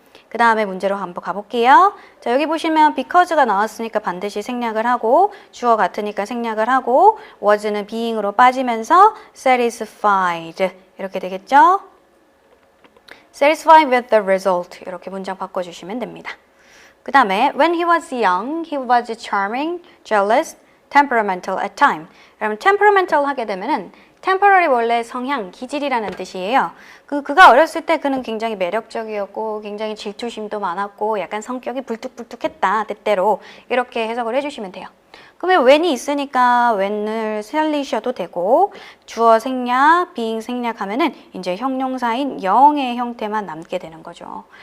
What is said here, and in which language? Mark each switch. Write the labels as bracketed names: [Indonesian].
[Korean] 그 다음에 문제로 한번 가볼게요. 자, 여기 보시면 because가 나왔으니까 반드시 생략을 하고 주어 같으니까 생략을 하고 was는 being으로 빠지면서 satisfied 이렇게 되겠죠? [English] Satisfied with the result [Korean] 이렇게 문장 바꿔주시면 됩니다. 그 다음에 [English] when he was young, he was charming, jealous, temperamental at time. [Korean] 여러분 temperamental 하게 되면은 temporary 원래 성향, 기질이라는 뜻이에요. 그가 어렸을 때 그는 굉장히 매력적이었고 굉장히 질투심도 많았고 약간 성격이 불뚝불뚝했다 때때로 이렇게 해석을 해주시면 돼요. 그러면 when이 있으니까 when을 살리셔도 되고 주어 생략, being 생략하면은 이제 형용사인 영의 형태만 남게 되는 거죠.